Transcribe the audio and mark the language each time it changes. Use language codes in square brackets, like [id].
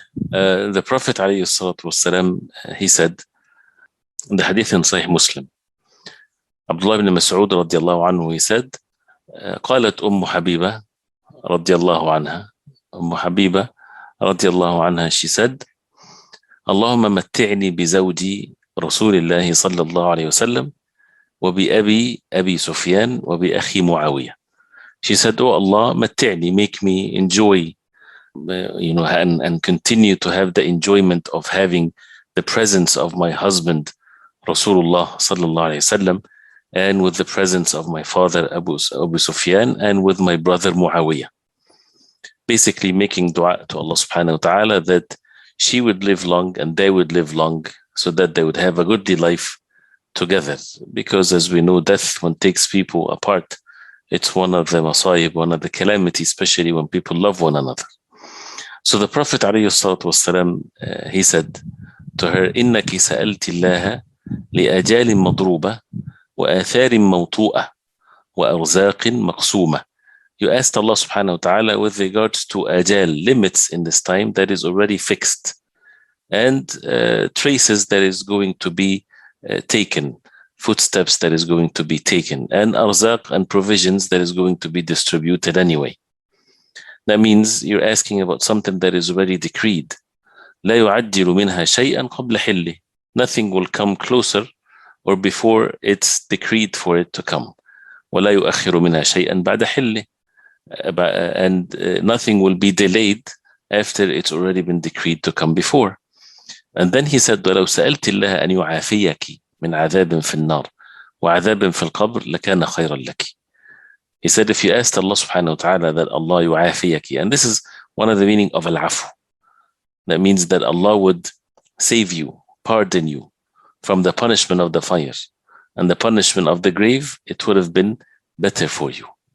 [en] The Prophet ﷺ, he said, [ar] in the hadith in Sahih Muslim, Abdullah ibn Mas'ud radiallahu anhu, he said, قالت حبيبة رضي الله عنها, حبيبة رضي الله عنها, [en] she said, [ar] اللهم متعني بزوجي رسول الله صلى الله عليه وسلم وبأبي أبي سفيان وبأخي معاوية. [en] She said, oh Allah, [ar] متعني, [en] make me enjoy, and continue to have the enjoyment of having the presence of my husband Rasulullah sallallahu alayhi wasallam, and with the presence of my father Abu Sufyan, and with my brother Muawiyah. Basically making dua to Allah subhanahu wa ta'ala that she would live long and they would live long, so that they would have a goodly life together. Because as we know, death, when takes people apart, It's one of the masayib, one of the calamities, especially when people love one another. [ar] So the Prophet والسلام, [en] he said to her, [ar] إنك سألت الله لأجال مضروبة وآثار موطوءة وأرزاق مقسومة. [en] You asked Allah subhanahu wa ta'ala with regards to ajal, limits in this time that is already fixed, and traces that is going to be taken, footsteps that is going to be taken, and arzaq and provisions that is going to be distributed anyway. That means you're asking about something that is already decreed. [ar] لا يعجل منها شيئا قبل حله. [en] Nothing will come closer or before it's decreed for it to come. [ar] ولا يؤخر منها شيئا بعد حله. [en] And nothing will be delayed after it's already been decreed to come before. And then he said, [ar] ولو سألت الله أن يعافيك من عذاب في النار وعذاب في القبر لكان خيرا لك. [en] He said, if you asked Allah subhanahu wa ta'ala that Allah yu'afiyaki, and this is one of the meaning of al-afu. That means that Allah would save you, pardon you from the punishment of the fire and the punishment of the grave, it would have been better for you.